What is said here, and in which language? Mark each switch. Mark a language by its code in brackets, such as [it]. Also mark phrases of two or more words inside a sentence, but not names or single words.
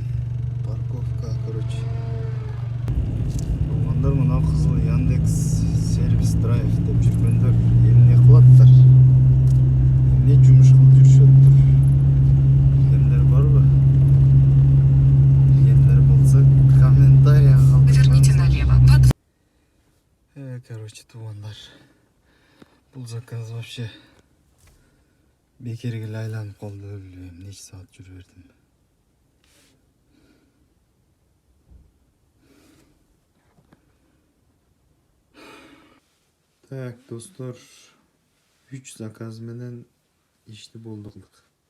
[ru] Парковка, короче. [ky] Туугандар мына кызыл Яндекс сервис драйв деп жүргөндөр эмне кылаттар? Эмне жумуш кылып жүрүшөттүр? Билгендер барбы? Билгендер болсо комментария калдырыңыздар. [ru] Поверните налево. [ky] Короче, туугандар. Бул заказ вообще бекерге эле айланып калды, өлүм. Нече саат жүрүп бердим. Так, достор, 3 заказ менен ишти болду кылдык.